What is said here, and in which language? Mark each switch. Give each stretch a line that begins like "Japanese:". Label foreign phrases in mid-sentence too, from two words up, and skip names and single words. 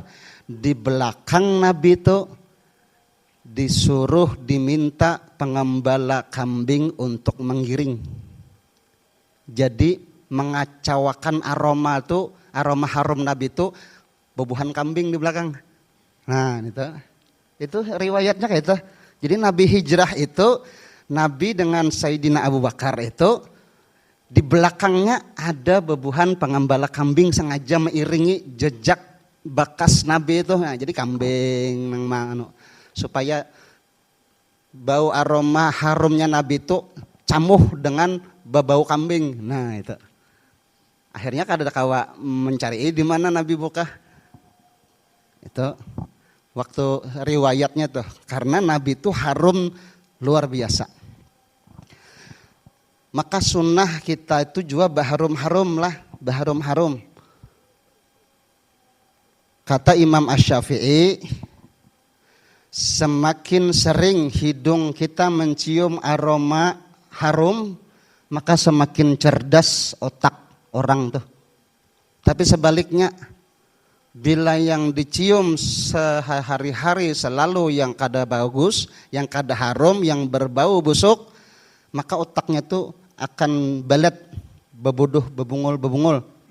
Banjar: Di belakang Nabi itu disuruh diminta pengembala kambing untuk menggiring. Jadi mengacaukan aroma harum Nabi itu bubuhan kambing di belakang. Nah itu riwayatnya kayak itu. Jadi Nabi hijrah itu Nabi dengan Sayyidina Abu Bakar itu di belakangnya ada bebuhan pengembala kambing sengaja mengiringi jejak bekas Nabi itu. Nah, jadi kambing supaya bau aroma harumnya Nabi itu camuh dengan bau kambing. Nah itu. Akhirnya kada kawa mencari di mana Nabi buka. Itu waktu riwayatnya tuh, karena Nabi itu harum luar biasa. Maka sunnah kita itu juga baharum-harum lah, baharum-harum. Kata Imam Asy-Syafi'i, semakin sering hidung kita mencium aroma harum, maka semakin cerdas otak orang tuh. Tapi sebaliknya, bila yang dicium sehari-hari selalu yang kada bagus, yang kada harum, yang berbau busuk, maka otaknya tuh akan belet, bebuduh, bebungul.